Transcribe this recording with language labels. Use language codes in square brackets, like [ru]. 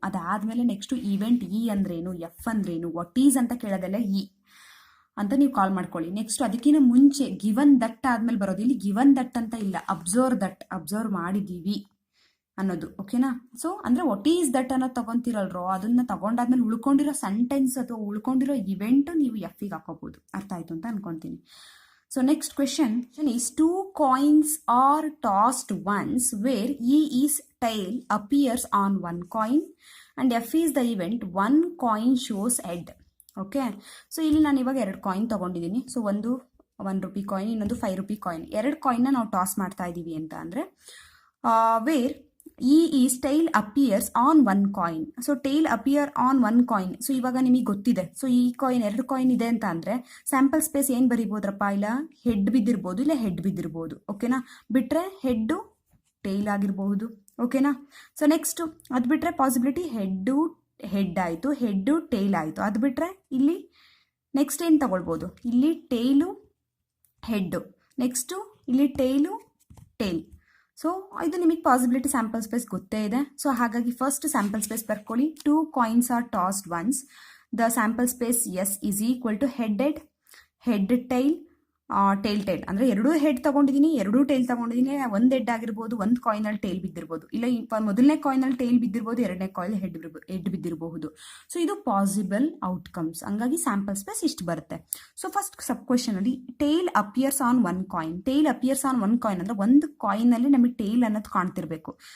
[kn] ಅದಾದಮೇಲೆ next event E ಅಂದ್ರೇನು, F ಅಂದ್ರೇನು, ವಾಟ್ ಈಸ್ ಅಂತ ಕೇಳೋದೆಲ್ಲ ಇ ಅಂತ ನೀವು ಕಾಲ್ ಮಾಡ್ಕೊಳ್ಳಿ. ನೆಕ್ಸ್ಟ್ ಅದಕ್ಕಿಂತ ಮುಂಚೆ ಗಿವನ್ ದಟ್ ಆದ್ಮೇಲೆ ಬರೋದು. ಇಲ್ಲಿ ಗಿವನ್ ದಟ್ ಅಂತ ಇಲ್ಲ, ಅಬ್ಸರ್ವ್ ದಟ್, ಅಬ್ಸರ್ವ್ ಮಾಡಿದ್ದೀವಿ ಅನ್ನೋದು. ಓಕೆನಾ? ಸೊ ಅಂದರೆ ವಾಟ್ ಈಸ್ ದಟ್ ಅನ್ನೋದು ತಗೊಂತಿರಲ್ರೋ, ಅದನ್ನ ತಗೊಂಡಾದ್ಮೇಲೆ ಉಳ್ಕೊಂಡಿರೋ ಸೆಂಟೆನ್ಸ್ ಅಥವಾ ಉಳ್ಕೊಂಡಿರೋ ಇವೆಂಟ್ ನೀವು ಎಫ್ಗೆ ಹಾಕೋಬಹುದು. ಅರ್ಥ ಆಯ್ತು ಅಂತ ಅನ್ಕೊಂತೀನಿ. [en] So next question is 2 coins are tossed once where E is tail appears on one coin and F is the event. one coin shows head. [kn] Okay? So ಇಲ್ಲಿ ನಾನು ಇವಾಗ 2 ಕಾಯಿನ್ ತೊಗೊಂಡಿದ್ದೀನಿ. ಸೊ ಒಂದು 1 ರೂಪಿ ಕಾಯಿನ್, ಇನ್ನೊಂದು 5 rupee coin. 2 ಕಾಯಿನ್ನ ನಾವು toss ಮಾಡ್ತಾ ಇದ್ದೀವಿ ಅಂತ ಅಂದರೆ [en] Where E is tail appears on 1 coin. [kn] So tail appear on 1 coin. So ಇವಾಗ ನಿಮಗೆ ಗೊತ್ತಿದೆ. ಸೊ ಈ ಕಾಯಿನ್ 2 ಕಾಯಿನ್ ಇದೆ ಅಂತ ಅಂದರೆ ಸ್ಯಾಂಪಲ್ ಸ್ಪೇಸ್ ಏನು ಬರಿಬೋದ್ರಪ್ಪ? ಇಲ್ಲ ಹೆಡ್ ಬಿದ್ದಿರ್ಬೋದು, ಇಲ್ಲ ಹೆಡ್ ಬಿದ್ದಿರ್ಬೋದು. ಓಕೆನಾ? ಬಿಟ್ಟರೆ ಹೆಡ್ಡು ಟೈಲ್ ಆಗಿರಬಹುದು. ಓಕೆನಾ? ಸೊ ನೆಕ್ಸ್ಟು ಅದು ಬಿಟ್ಟರೆ ಪಾಸಿಬಿಲಿಟಿ ಹೆಡ್ ಆಯಿತು, ಹೆಡ್ಡು ಟೇಲ್ ಆಯಿತು. ಅದು ಬಿಟ್ಟರೆ ಇಲ್ಲಿ ನೆಕ್ಸ್ಟ್ ಏನು ತಗೊಳ್ಬೋದು? ಇಲ್ಲಿ ಟೇಲು ಹೆಡ್ಡು, ನೆಕ್ಸ್ಟು ಇಲ್ಲಿ ಟೇಲು ಟೇಲ್. ಸೊ ಇದು ನಿಮಗೆ ಪಾಸಿಬಿಲಿಟಿ ಸ್ಯಾಂಪಲ್ ಸ್ಪೇಸ್ ಗೊತ್ತೇ ಇದೆ. ಸೊ ಹಾಗಾಗಿ ಫಸ್ಟ್ ಸ್ಯಾಂಪಲ್ ಸ್ಪೇಸ್ ಬರ್ಕೊಳ್ಳಿ. [en] 2 coins are tossed once. The sample space S is equal to head tail [kn] tail ಅಂದರೆ 2 ಹೆಡ್ ತಗೊಂಡಿದ್ದೀನಿ, 2 ಟೇಲ್ ತಗೊಂಡಿದ್ದೀನಿ. 1 ಹೆಡ್ ಆಗಿರ್ಬೋದು, 1 ಕಾಯಿನಲ್ಲಿ ಟೇಲ್ ಬಿದ್ದಿರ್ಬೋದು, ಇಲ್ಲ ಮೊದಲನೇ ಕಾಯಿನಲ್ಲಿ ಟೇಲ್ ಬಿದ್ದಿರ್ಬೋದು, 2ನೇ ಕಾಯಿಲ್ ಹೆಡ್ ಬಿದ್ದಿರಬಹುದು. ಸೊ ಇದು ಪಾಸಿಬಲ್ ಔಟ್ಕಮ್ಸ್. ಹಂಗಾಗಿ ಸ್ಯಾಂಪಲ್ ಸ್ಪೇಸ್ ಇಷ್ಟು ಬರುತ್ತೆ. ಸೊ ಫಸ್ಟ್ ಸಬ್ ಕ್ವೆಶನ್ ಅಲ್ಲಿ tail appears on 1 coin. Tail appears on 1 coin ಅಂದರೆ 1 ಕಾಯಿನಲ್ಲಿ ನಮಗೆ ಟೇಲ್ ಅನ್ನೋದು ಕಾಣ್ತಿರ್ಬೇಕು.